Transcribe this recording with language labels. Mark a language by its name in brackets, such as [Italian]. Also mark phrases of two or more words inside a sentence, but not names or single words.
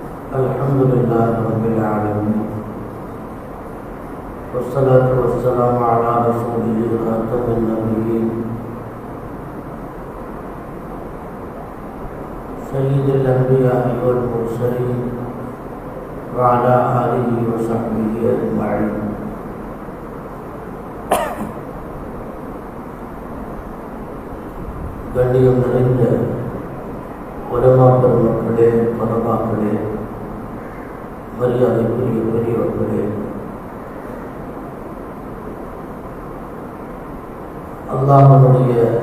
[Arabic] الحمد لله رب العالمين والصلاة والسلام على رسول خاتم النبيين سيد الأنبياء والمرسلين وعلى آله وصحبه أجمعين. [Tamil] கண்ணியம் நிறைந்த உலமா பெருமக்களே, பரமாக்களே, மரியாதைக்குரிய பெரியவர்களே, அல்லாஹ்வுடைய